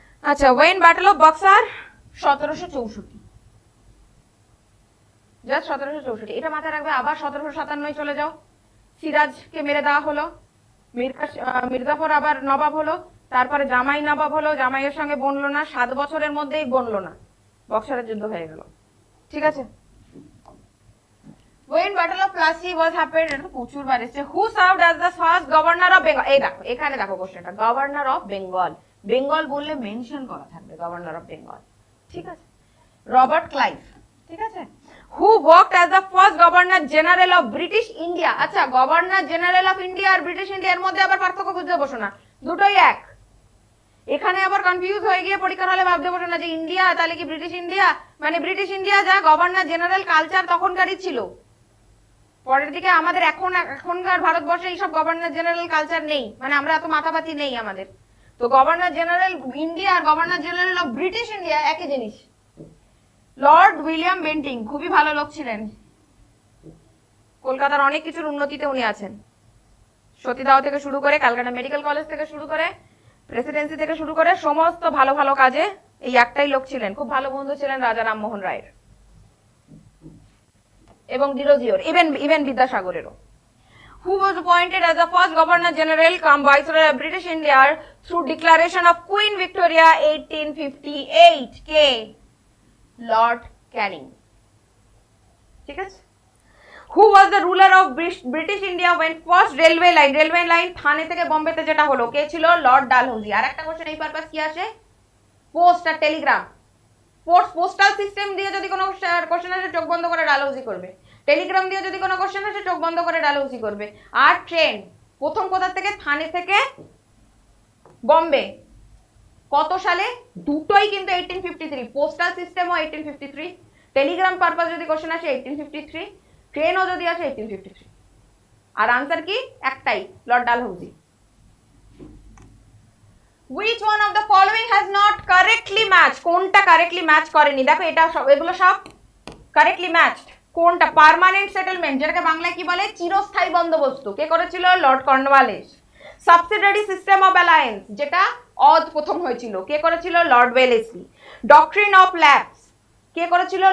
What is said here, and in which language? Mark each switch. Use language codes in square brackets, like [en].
[bn] আচ্ছা [en] When battle of Buxar? [bn] 1764, just 1764, এটা মাথায় রাখবে। আবার 1757 চলে যাও, সিরাজকে মেরে দেওয়া হলো, মির্জাফর আবার নবাব হলো, তারপরে জামাই নবাব হলো, জামাইয়ের সঙ্গে বনলো না, 7 বছরের মধ্যেই বনলো না, বক্সারের যুদ্ধ হয়ে গেল। ঠিক আছে। [en] when battle of plassey was happened, [bn] এটা প্রচুর বার এসেছে। [en] who served as the first governor of bengal? [bn] এই দেখো এখানে দেখো কোশ্চেনটা, গভর্নর অফ বেঙ্গল। বেঙ্গল বললে মেনশন করা থাকবে গভর্নর অফ বেঙ্গল। ঠিক আছে, রবার্ট ক্লাইভ। ঠিক আছে। [en] who worked as the first governor general of british india? [bn] আচ্ছা governor general of India আর British ইন্ডিয়ার মধ্যে আবার পার্থক্য খুঁজতে বসো না, দুটোই এক। এখানে আবার কনফিউজ হয়ে গিয়ে পরীক্ষার হলে ভাবতে বসো না যে ইন্ডিয়া তাহলে কি ব্রিটিশ ইন্ডিয়া, মানে ব্রিটিশ ইন্ডিয়া যা গভর্নর জেনারেল কালচার তখনকারই ছিল, পরের দিকে আমাদের এখনকার ভারতবর্ষে এইসব গভর্নর জেনারেল কালচার নেই, মানে আমরা এত মাথাপাতি নেই আমাদের। তো governor general India আর governor general of British India একই জিনিস। লর্ড উইলিয়াম বেন্টিং খুবই ভালো লোক ছিলেন, কলকাতার অনেক কিছুর উন্নতিতে উনি আছেন। সতীদাহ থেকে শুরু করে, ক্যালকাটা মেডিকেল কলেজ থেকে শুরু করে, প্রেসিডেন্সি থেকে শুরু করে সমস্ত ভালো ভালো কাজে এই একটাই লোক ছিলেন। খুব ভালো বন্ধু ছিলেন রাজা রামমোহন রায়ের এবং ডিরোজিওর, even বিদ্যাসাগরেরও। [en] Who was appointed as the first Governor General cum Viceroy of British India through Declaration of Queen Victoria 1858? কে? [bn] Lord Canning. ঠিক আছে। [en] Who was the ruler of British India when first railway line [bn] থানে থেকে বোম্বেতে যেটা হলো, কে ছিল? Lord Dalhousie. আর একটা question এই purpose কি আসে? পোস্ট আর টেলিগ্রাম। পোস্টাল সিস্টেম দিয়ে যদি কোনো কোশ্চেন আসে চোখ বন্ধ করে ডালহৌসি করবে, টেলিগ্রাম দিয়ে যদি কোনো কোশ্চেন আসে চোখ বন্ধ করে ডালহৌসি করবে। আর ট্রেন প্রথম কোথা থেকে? থানে থেকে বম্বে। কত সালে? দুটোই কিন্তু 1853। পোস্টাল সিস্টেমও 1853, টেলিগ্রাম পারপাস যদি কোশ্চেন আসে 1853, ট্রেনও যদি আসে 1853। আর আনসার কি? একটাই, Lord Dalhousie. [en] Which one of the following has not correctly matched? [bn] কোনটা কারেক্টলি ম্যাচ করেনি? দেখো এটা সব, এগুলো সব কারেক্টলি ম্যাচড। কোনটা? পার্মানেন্ট সেটেলমেন্ট, যেটাকে বাংলায় কি বলে? চিরস্থায়ী বন্দোবস্ত, কে করেছিল? Lord Cornwallis. Subsidiary system of alliance, যেটা অদ প্রথম হয়েছিল, কে করেছিল? Lord Wellesley. Doctrine of lapse, কে করেছিল?